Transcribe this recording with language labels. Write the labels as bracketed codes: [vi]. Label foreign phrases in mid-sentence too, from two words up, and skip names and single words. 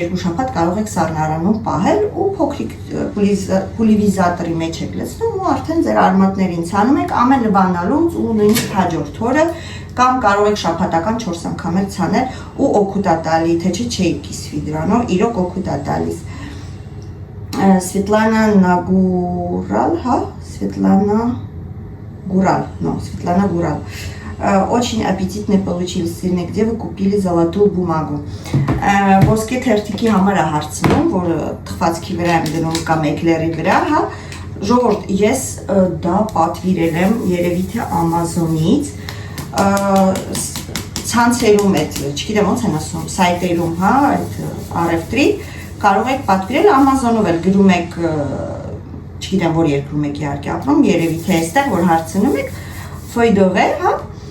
[hy] 2 շաբաթ կարող եք սառնարանում պահել ու փոքրիկ պուլիվիզատորի մեջ եք լցնում ու արդեն ձեր արմատներին ցանում եք ամեն լվանալուց ու նույնիսկ հաջորդ օրը կամ կարող եք շաբաթական 4 անգամ ցանել ու օգուտ է տալի, թե չէի կիսվի դրանով, իրոք օգուտ է տալիս։ Светлана Нагурал, Светлана Гурал. [ru] Очень аппетитно получилось. Сырный, где вы купили золотую бумагу? [hy] Ոսկե թերթիկի համար է հարցնում, որ թխվածքի վրա եմ դնում կամ էկլերի վրա, հա։ Ժողովուրդ, ես դա պատվիրել եմ երևի թե Amazon-ից, ցանցերում այդ, չգիտեմ ոնց են ասում, սայթերում, հա, այդ առևտրի, կարող եք պատվիրել Amazon-ով էլ գրում եք, չգիտեմ որ երկրում եք իհարկե ապրում, երևի թե այստեղ որ հարցնում եք, ֆոյդով է, հա,